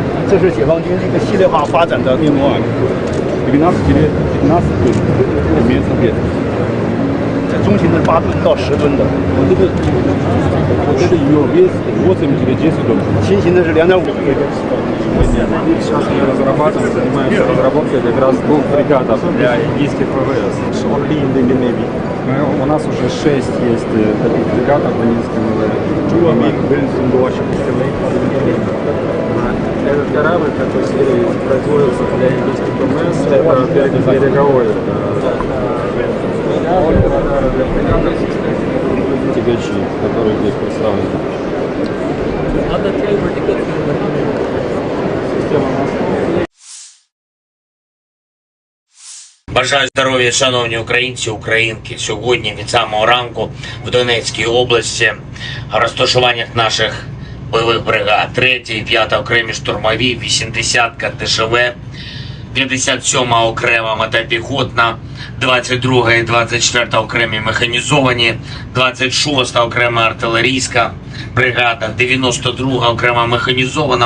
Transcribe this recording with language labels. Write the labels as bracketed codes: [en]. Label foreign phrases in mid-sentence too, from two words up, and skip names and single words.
[zh] 这是解放军一个系列化发展的面膜啊，15 吨里面分别，中型的是8吨到10吨的， [ru] Вот это ее вес 80-10 тонн. [zh] 轻型的是2.5吨。 [ru] Сейчас мы разрабатываем, занимаемся разработкой как раз 2 фрегатов для индийских ВВС. [en] Only in the Navy. [ru] У нас уже 6 есть таких фрегатов в индийском ВВС. Этот корабль такой серии производится для индийских ВВС. Это береговой. Для фрегатов тягачи, которые здесь представлены. [uk] Бажаю здоров'я, шановні українці, українки. Сьогодні від самого ранку в Донецькій області в розташуваннях наших бойових бригад 3-й і 5-та окремі штурмові, 80-ка ДШВ, 57-ма окрема мотопіхотна, 22-га і 24-та окремі механізовані, 26-та окрема артилерійська бригада, 92-га окрема механізована.